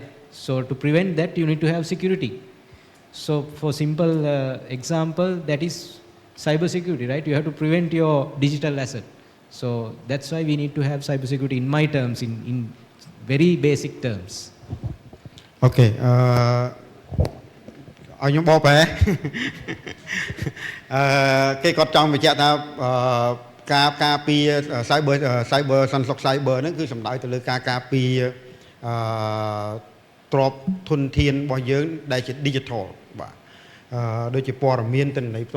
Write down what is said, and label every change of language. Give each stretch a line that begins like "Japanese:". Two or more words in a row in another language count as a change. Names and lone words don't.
English: So to prevent that, you need to have security. So for simple example, that is cybersecurity, right? You have to prevent your digital asset. So that's why we need to have cybersecurity in my terms, in very basic terms.
Khmer: Okay. ឲ្យខ្ញុំបកប្រែ គេគាត់ចង់បញ្ជាក់ថាការពារ cyber សន្តិសុខ cyber ហ្នឹងគឺសំដៅទៅលើការការពារទ្រព្យធនធានរបស់យើងដែលជា digital បាទដូចជាព័ត៌មានទិន្នន័យផ្ទា